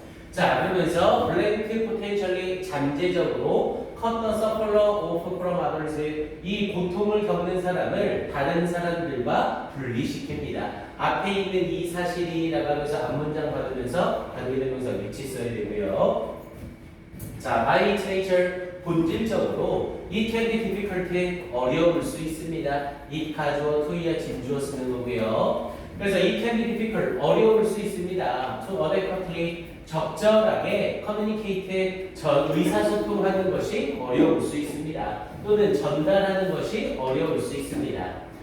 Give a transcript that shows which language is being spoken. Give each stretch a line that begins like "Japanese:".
Korean: 자, 그러면서
English: blank potentially
Korean: 잠재적으로
English: cut the sufferer off from others,
Korean: 이 고통을 겪는 사람을 다른 사람들과 분리시킵니다. 앞에 있는 이 사실이라고 하면서 앞문장 받으면서 관계대명사 위치 써야 되고요. 자,
English: by its nature,
Korean: 본질적으로
English: it can be difficult,
Korean: 어려울 수 있습니다. it 가주어, to야 진주어 쓰는 거고요. 그래서
English: it can be difficult,
Korean: 어려울 수 있습니다.
English: to adequately,
Korean: 적절하게
English: communicate,
Korean: 의사소통하는 것이 어려울 수 있습니다. 또는 전달하는 것이 어려울 수 있습니다.